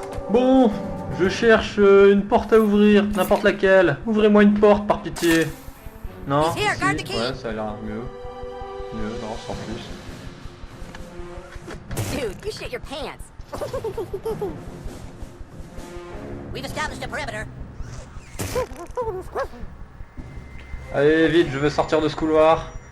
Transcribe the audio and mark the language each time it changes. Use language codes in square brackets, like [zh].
[fr] Bon, je cherche une porte à ouvrir, n'importe laquelle. Ouvrez-moi une porte par pitié. Non, si, ouais, ça a l'air mieux. Mieux, non, sans plus. [en] Dude, you shit your pants. We've established a perimeter. [fr] Allez, vite, je veux sortir de ce couloir.